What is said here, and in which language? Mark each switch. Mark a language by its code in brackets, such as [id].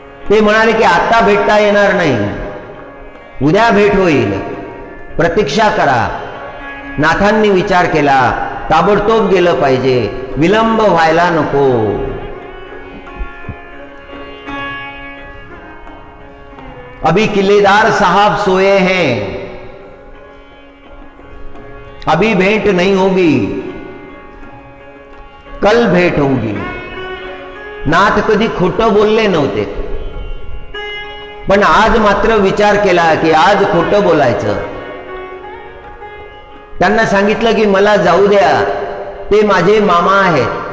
[mr] ते म्हणाले की आता भेटता येणार नाही, उद्या भेट होईल, प्रतीक्षा करा. नाथांनी विचार केला, ताबडतोब गेलं पाहिजे, विलंब व्हायला नको. [hi] अभी किलेदार साहब सोए हैं, अभी भेंट नहीं होगी, कल भेट होगी. [mr] नाथ कधी खोटं बोलले नव्हते, पण आज मात्र विचार केला की आज खोटं बोलायचं. त्यांना सांगितलं की मला जाऊ द्या, ते माझे मामा आहेत.